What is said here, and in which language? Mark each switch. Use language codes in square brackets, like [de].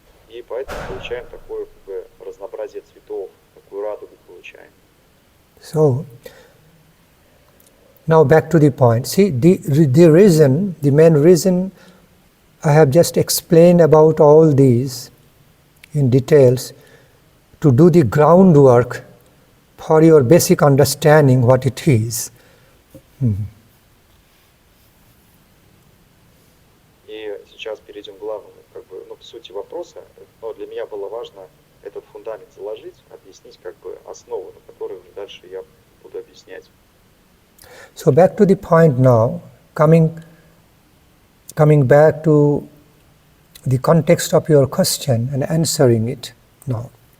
[ru] И поэтому получаем такое как бы разнообразие цветов, такую радугу получаем. [en] So, now back to the point. See, the reason, the main reason I have just explained about all these in details to do the groundwork for your basic understanding what it is. [ru] И сейчас перейдем к главному, как бы, к сути вопроса. Но для меня было важно этот фундамент заложить, объяснить как бы основу, на которой уже дальше я буду объяснять. [en] So back to the point now, coming back to the context of your question and answering it now.